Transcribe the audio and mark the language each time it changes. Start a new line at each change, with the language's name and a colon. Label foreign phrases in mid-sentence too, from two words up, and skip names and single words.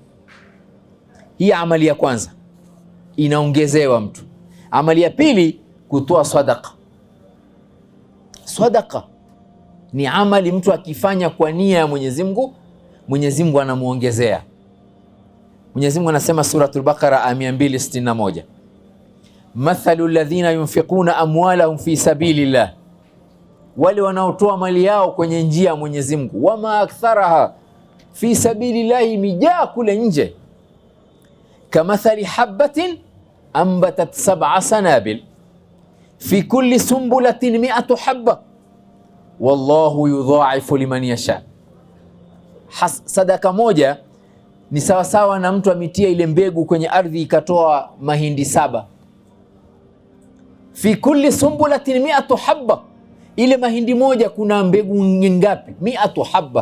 Swahili: Hii amali ya kwanza inaongezewa mtu. Amali ya pili, kutoa sadaqa. Sadaqa ni amali mtu akifanya kwa nia ya Mwenyezi Mungu, Mwenyezi Mungu anamuongezea. Mwenyezi Mungu anasema
Arabic: Suratul Baqara 261, مثل الذين ينفقون أموالهم في سبيل الله,
Swahili: wale wanaotoa mali yao kwenye njia ya Mwenyezi Mungu.
Arabic: وما أكثرها في سبيل الله,
Swahili: mijaa kule nje.
Arabic: كمثل حبة أنبتت 7 سنابل في كل سنبلة 100 حبة والله يضاعف لمن يشاء.
Swahili: Sadaka moja ni sawasawa na mtu ametia ile mbegu kwenye ardhi ikatoa mahindi 7.
Arabic: في كل سنبلة 100 حبة,
Swahili: ile mahindi moja kuna mbegu ngapi?
Arabic: 100 حبة.